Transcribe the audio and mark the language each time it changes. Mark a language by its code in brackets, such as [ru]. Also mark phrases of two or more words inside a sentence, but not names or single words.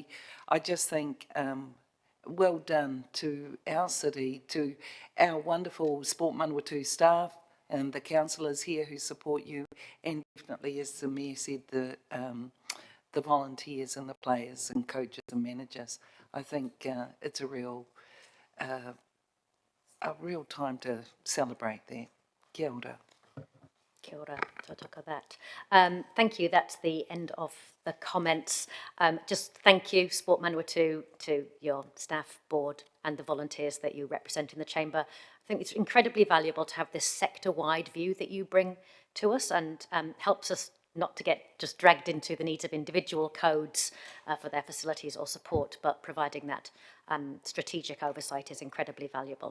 [en] I just think well done to our city, to our wonderful Sport Manawatu staff and the councillors here who support you, and definitely, as the Mayor said, the volunteers and the players and coaches and managers. I think it's a real time to celebrate that. [mi] Kia ora. Kia ora, tautoko that. [en] Thank you, that's the end of the comments. Just thank you, Sport Manawatu, to your staff, board and the volunteers that you represent in the chamber. I think it's incredibly valuable to have this sector-wide view that you bring to us, and helps us not to get just dragged into the needs of individual codes for their facilities or support, but providing that strategic oversight is incredibly valuable.